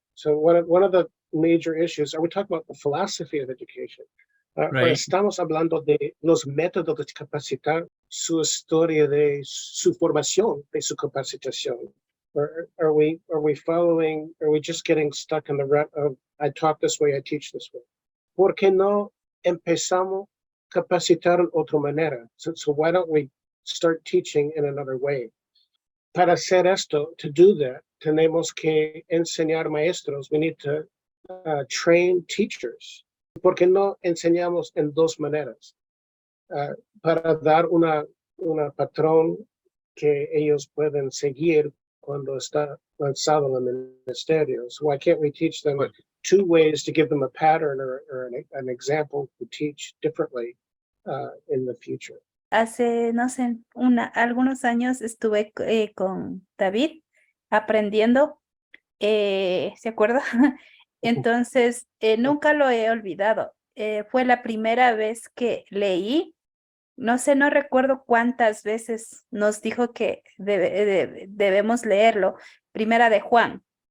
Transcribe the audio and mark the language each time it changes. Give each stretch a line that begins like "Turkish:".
English: So one of the major issues, are we talking about the philosophy of education? Right.
Spanish: Estamos hablando de los métodos de capacitar, su historia de su formación, de su capacitación.
English: Or are we just getting stuck in the rut of, I talk this way, I teach this way?
Spanish: ¿Por qué no empezamos a capacitar en otra manera?
English: So why don't we start teaching in another way?
Spanish: Para hacer esto,
English: to do that,
Spanish: tenemos que enseñar maestros.
English: We need to train teachers.
Spanish: ¿Por qué no enseñamos en dos maneras? Para dar una patrón que ellos pueden seguir cuando está lanzado en el ministerio.
English: So why can't we teach them two ways to give them a pattern or an example to teach differently in the future?
Spanish: Hace, no sé, algunos años estuve con David aprendiendo, ¿se acuerda? Entonces, nunca lo he olvidado. Fue la primera vez que leí, no sé, no recuerdo cuántas veces nos dijo que debemos leerlo. Primera de Juan.